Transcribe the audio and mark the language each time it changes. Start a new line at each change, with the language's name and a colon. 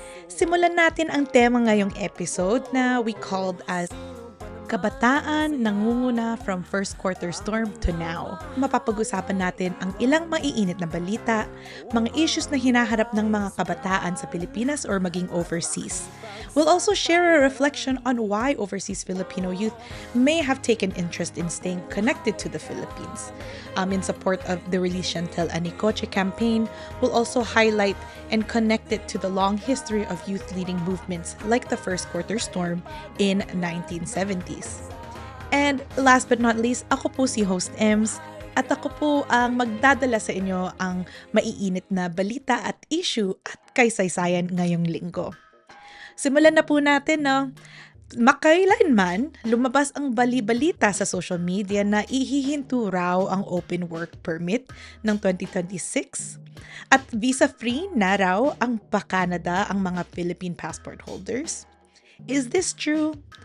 Filipino: Simulan natin ang tema ngayong episode na
English: we called as
Filipino: Kabataan Nangunguna
English: from First Quarter Storm to Now.
Filipino: Mapapag-usapan natin ang ilang maiinit na balita, mga issues na hinaharap ng mga kabataan sa Pilipinas
English: or maging overseas. We'll also share a reflection on why overseas Filipino youth may have taken interest in staying connected to the Philippines. In support of the Release Chantal Anicoche Campaign, we'll also highlight and connect it to the long history of youth leading movements like the First Quarter Storm in 1970s. And last but not least,
Filipino: ako po si Host Ems at ako po ang magdadala sa inyo ang maiinit na balita at issue at kaysaysayan ngayong linggo. Simulan na po natin, no? Makailanman, lumabas ang bali-balita sa social media na ihihinto raw ang open work permit ng 2026 at visa-free na raw ang pa-Canada ang mga Philippine passport holders.
English: Is this true?